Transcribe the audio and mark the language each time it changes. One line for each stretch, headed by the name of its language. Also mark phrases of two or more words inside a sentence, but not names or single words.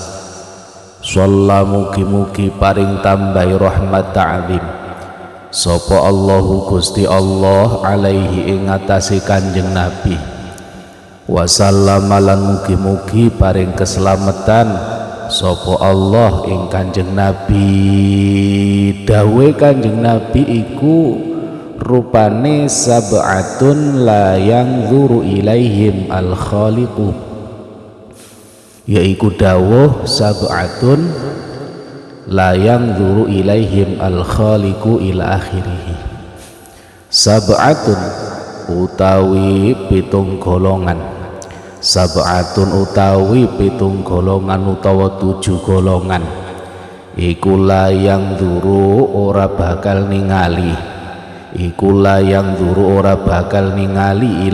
Javanese: Shalla mugi-mugi paring tambahi rahmat ta'zim sapa Allahu Gusti Allah alaihi ing ngatasi Kanjeng Nabi, wasallama lan mugi-mugi paring keselamatan sapa Allah ing Kanjeng Nabi. Dawe Kanjeng Nabi iku rupane
Arabic: سبعة لا ينظر إليهم الخالق,
Javanese: yaiku dawuh
Arabic: سبعة لا ينظر إليهم الخالق إلى آخره.
Javanese: Sab'atun utawi 7 golongan, sab'atun utawi 7 golongan utawa 7 golongan iku la yanzuru ora bakal ningali, iku la yanzuru ora bakal ningali